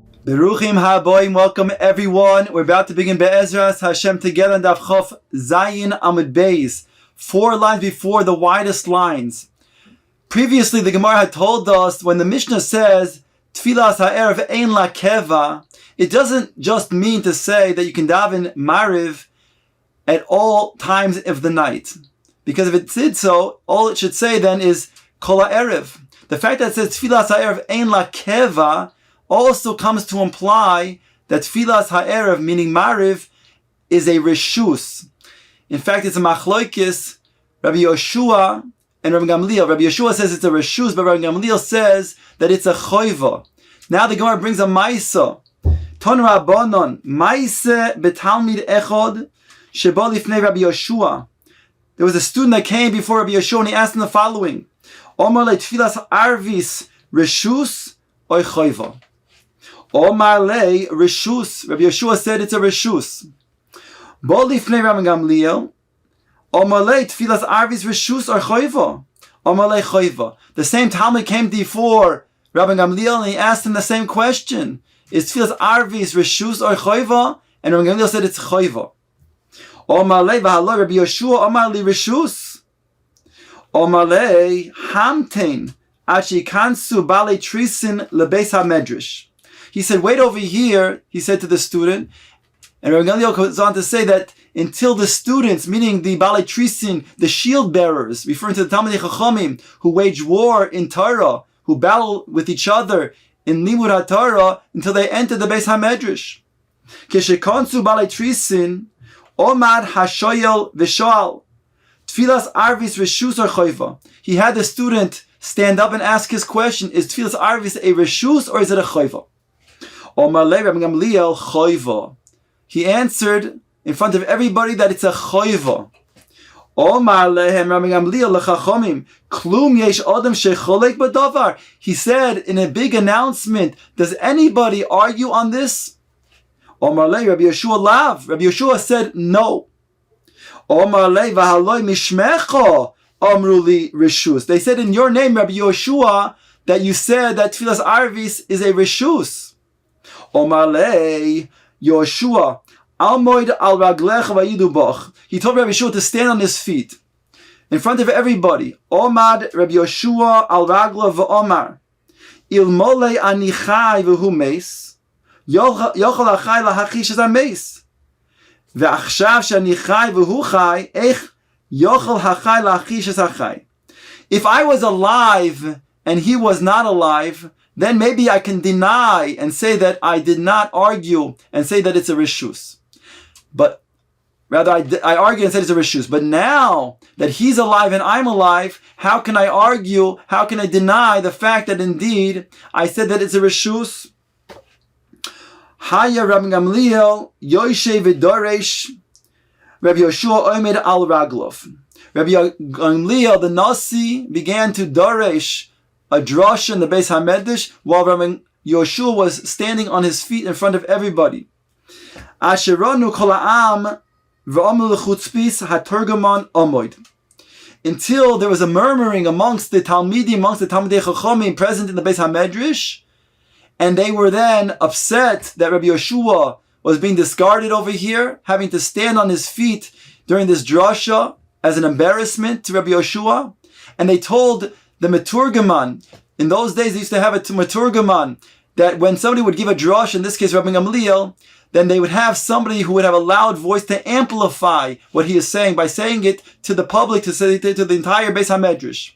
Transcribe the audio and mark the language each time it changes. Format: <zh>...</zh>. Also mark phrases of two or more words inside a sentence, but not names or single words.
<he>ברוכים הבאים,</he> <en>welcome everyone. We're about to begin</en> <he>בעזרת השם</he> <en>together on</en> <he>דף כ"ז עמוד ב,</he> <en>4 lines before the widest lines. Previously, the Gemara had told us when the Mishnah says</en> <he>תפילת הערב אין לה קבע,</he> <en>it doesn't just mean to say that you can daven Mariv at all times of the night, because if it did so, all it should say then is</en> <he>כל הערב.</he> <en>The fact that it says</en> <he>תפילת הערב אין לה קבע</he> <en>also comes to imply that</en> <he>תפילת הערב,</he> <en>meaning Mariv, is a reshus. In fact, it's a machloikis, Rabbi Yoshua and Rabbi Gamliel. Rabbi Yoshua says it's a reshus, but Rabbi Gamliel says that it's a choiva. Now the Gemara brings a maisa.</en> <he>תנו רבנן, מעשה בתלמיד אחד שבא לפני רבי יהושע.</he> <en>There was a student that came before Rabbi Yoshua and he asked him the following:</en> <he>אמר לו תפילת ערבית רשות או חובה? אמר לו רשות.</he> <en>Rabbi Yoshua said it's a reshus.</en> <he>בא לפני רבי גמליאל, אמר לו תפילת ערבית רשות or חובה? אמר לו חובה.</he> <en>The same Talmud came before Rabbi Gamliel and he asked him the same question: is</en> <he>תפילת ערבית</he> <en>reshus or choiva? And Rabbi Gamliel said it's choiva.</en> <he>אמר לו והלא רבי יהושע אמר לי רשות. אמר לו המתן עד שיכנסו בעלי תריסין לבית המדרש.</he> <en>He said, wait over here, he said to the student. And Rabbi Gamliel goes on to say that until the students, meaning the</en> <he>בעלי תריסין,</he> <en>the shield bearers, referring to the</en> <he>תלמידי חכמים,</he> <en>who wage war in Torah, who battle with each other in</en> <he>לימוד התורה,</he> <en>until they enter the</en> <he>בית המדרש. כשנכנסו בעלי תריסין, עמד השואל ושאל, תפילת ערבית רשות or חובה.</he> <en>He had the student stand up and ask his question, is</en> <he>תפילת ערבית</he> <en>a Reshus or is it a Choiva?</en> <he>אמר לו רבי גמליאל חובה.</he> <en>He answered in front of everybody that it's a choiva.</en> <he>אמר להם רבי גמליאל לחכמים כלום יש אדם שחולק בדבר.</he> <en>He said in a big announcement, does anybody argue on this?</en> <he>אמר לו רבי יהושע לאו.</he> <en>Rabbi Yeshua said no.</en> <he>אמר לו והלא משמך אמרו לי רשות.</he> <en>They said in your name, Rabbi Yeshua, that you said that</en> <he>תפילת ערבית</he> <en>is a reshus.</en> <he>אמר לו יהושע עמוד על רגליך ויעידו בך.</he> <en>He told Rabbi Yeshua to stand on his feet in front of everybody.</en> <he>עמד רבי יהושע על רגליו ואמר אילמלא אני חי והוא מת יכול החי להכחיש את המת ועכשיו שאני חי והוא חי היאך יכול החי להכחיש את החי.</he> <en>If I was alive and he was not alive, then maybe I can deny and say that I did not argue and say that it's a reshus. But rather, I argue and said it's a reshus. But now that he's alive and I'm alive, how can I argue? How can I deny the fact that indeed I said that it's a reshus?</en> <he>היה רבי גמליאל יושב ודורש רבי יהושע עומד על רגליו.</he> <en>Rabbi Gamliel the Nasi began to doresh a drasha in the</en> <he>בית המדרש</he> <en>while Rabbi Yoshua was standing on his feet in front of everybody.</en> <he>עד שריננו כל העם ואמרו לחוצפית התורגמן עמוד.</he> <en>Until there was a murmuring amongst the Talmidim, amongst the</en> <he>תלמידי חכמים</he> <en>present in the</en> <he>בית המדרש,</he> <en>and they were then upset that Rabbi Yoshua was being discarded over here, having to stand on his feet during this drasha as an embarrassment to Rabbi Yoshua, and they told the Meturgaman, in those days they used to have a Meturgaman, that when somebody would give a drash, in this case Rabbi Gamliel, then they would have somebody who would have a loud voice to amplify what he is saying by saying it to the public, to say to the entire</en> <he>בית המדרש.</he>